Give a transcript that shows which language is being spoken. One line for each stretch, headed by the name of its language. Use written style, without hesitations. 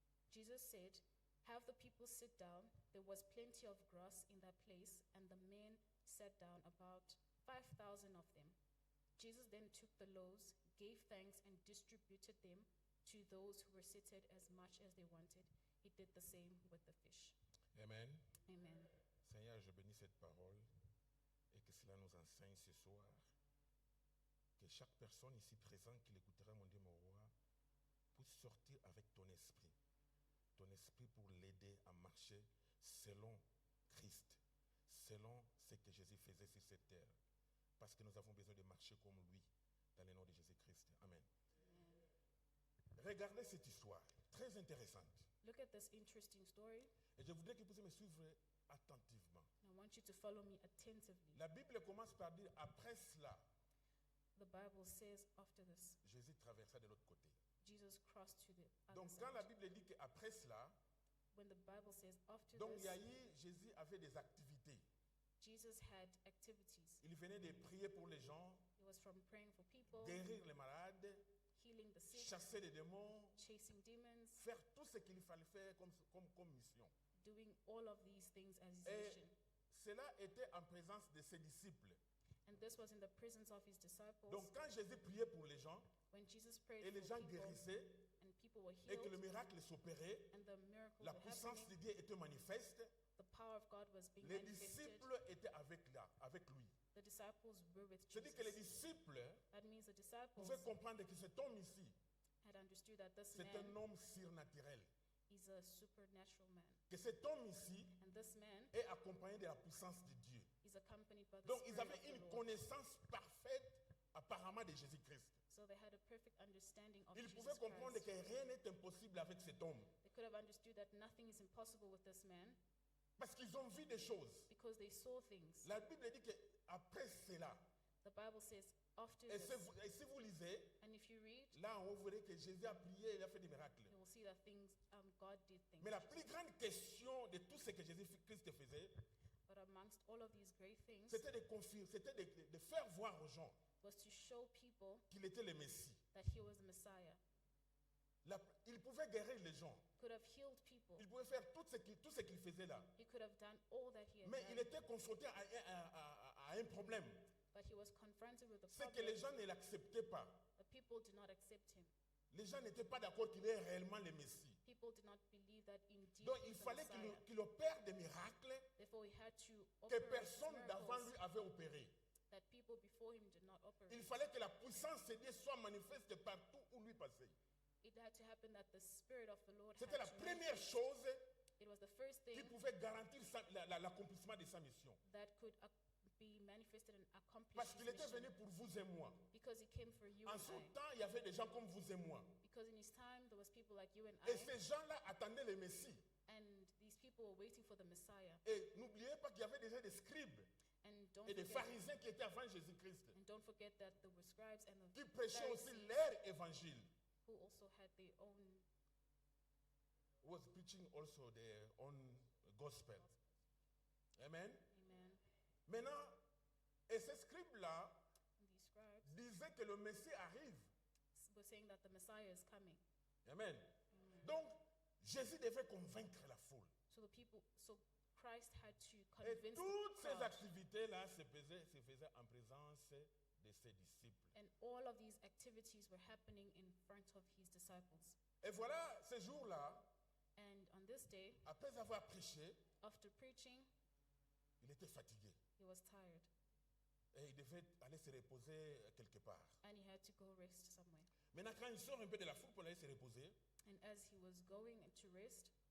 English: Jesus said, "Have the people sit down." There was plenty of grass in that place, and the men sat down, about 5,000 of them. Jesus then took the loaves, gave thanks, and distributed them to those who were seated as much as they wanted. He did the same with the fish. Amen. Amen.
French: Seigneur, je bénis cette parole et que cela nous enseigne ce soir. Que chaque personne ici présente qui l'écoutera, mon Dieu, mon roi, puisse sortir avec ton esprit. Ton esprit pour l'aider à marcher selon Christ, selon ce que Jésus faisait sur cette terre. Parce que nous avons besoin de marcher comme lui, dans le nom de Jésus-Christ. Amen. Regardez cette histoire, très intéressante.
English: Look at this interesting story.
French: Et je voudrais que vous puissiez me suivre attentivement.
English: I want you to follow me attentively.
French: La Bible commence par dire, après cela,
English: The Bible says after this,
French: Jésus traversa de l'autre côté.
English: Jesus crossed to the other
French: Donc quand la
English: side.
French: Bible dit qu'après cela,
English: When the Bible says after
French: donc il y a
English: this,
French: eu, Jésus avait des activités.
English: Jesus had activities.
French: Il venait de prier pour les gens,
English: It was from praying for people,
French: guérir les malades,
English: healing the sick,
French: chasser les démons,
English: chasing demons,
French: faire tout ce qu'il fallait faire comme mission.
English: doing all of these things as his
French: Et
English: mission.
French: cela était en présence de ses disciples.
English: And this was in the presence of his disciples.
French: Donc quand Jésus priait pour les gens,
English: When Jesus prayed
French: et les
English: for
French: gens
English: people
French: guérissaient,
English: and people were
French: et que le
English: healed
French: miracle s'opérait,
English: and the miracles
French: la
English: were
French: puissance
English: happening,
French: de Dieu était manifeste,
English: the power of God was being
French: les
English: manifested.
French: disciples étaient avec lui.
English: The disciples were with
French: C'est-à-dire que les
English: Jesus.
French: disciples
English: That means the disciples
French: pouvaient comprendre que cet homme ici,
English: had understood that this
French: c'est un
English: man
French: homme surnaturel.
English: is a supernatural man.
French: Que cet homme ici
English: And this man
French: est accompagné de la puissance de Dieu.
English: is accompanied by the
French: Donc ils
English: Spirit
French: avaient
English: of the
French: une
English: Lord.
French: connaissance parfaite apparemment de Jésus-Christ.
English: So they had a perfect understanding of
French: Ils
English: Jesus
French: pouvaient comprendre
English: Christ.
French: que rien n'est impossible avec cet homme.
English: They could have understood that nothing is impossible with this man
French: Parce qu'ils ont vu des choses.
English: because they saw things.
French: La Bible dit qu'après cela,
English: The Bible says after
French: et
English: this,
French: si vous lisez,
English: and if you read,
French: là on verrait que Jésus a prié, il a fait des miracles.
English: you will see that God did things.
French: Mais la plus grande question de tout ce que Jésus-Christ faisait,
English: But amongst all of these great things
French: c'était de confirmer, c'était de faire voir aux gens
English: was to show people
French: qu'il était le Messie.
English: that he was the Messiah.
French: Il pouvait guérir les gens.
English: Could have healed people.
French: Il pouvait faire tout ce qu'il faisait là.
English: He could have done all that he had
French: Mais il
English: done.
French: était confronté à un problème.
English: But he was confronted with a
French: C'est que les
English: problem.
French: gens ne l'acceptaient pas.
English: The people did not accept him.
French: Les gens n'étaient pas d'accord qu'il est réellement le Messie.
English: People did not believe that indeed
French: Donc
English: he
French: il
English: was the
French: fallait
English: Messiah.
French: qu'il opère des miracles
English: Therefore, he had to
French: que
English: operate
French: personne d'avant
English: miracles
French: lui avait opéré.
English: that people before him did not operate.
French: Il fallait que la puissance de Dieu soit manifeste partout où lui passait.
English: It had to happen that the Spirit of the Lord had
French: C'était la
English: to
French: première
English: manifest.
French: chose
English: It was the first
French: qui
English: thing
French: pouvait garantir l'accomplissement de sa mission.
English: that could be manifested and accomplished
French: Parce qu'il était
English: mission.
French: venu pour vous et moi.
English: Because he came for you
French: En
English: and
French: son
English: I.
French: temps, il y avait des gens comme vous et moi.
English: Because in his time, there was people like you and
French: Et
English: I,
French: ces gens-là attendaient le Messie.
English: and these people were waiting for the Messiah.
French: Et n'oubliez pas qu'il y avait déjà des scribes
English: And don't
French: et des
English: forget,
French: pharisiens qui étaient avant Jésus-Christ,
English: and don't forget that there were scribes and
French: qui
English: the
French: prêchaient aussi
English: Pharisees
French: leur évangile.
English: who also had their own Was preaching also their own gospel. Amen. amen.
French: Maintenant, et ces scribes-là
English: And these scribes
French: disaient que le Messie arrive.
English: were saying that the Messiah is coming. Amen.
French: Donc, Jésus devait convaincre la foule.
English: So Christ had to
French: Et
English: convince
French: toutes
English: the
French: ces
English: crowd.
French: activités-là se faisaient en présence de ses disciples.
English: And all of these activities were happening in front of his disciples.
French: Et voilà, ce jour-là,
English: And on this day,
French: après avoir prêché,
English: after preaching,
French: il était fatigué.
English: he was tired
French: Et il devait aller se reposer quelque part.
English: and he had to go rest somewhere.
French: Maintenant, quand il sort un peu de la foule pour aller se reposer,
English: And as he was going to rest,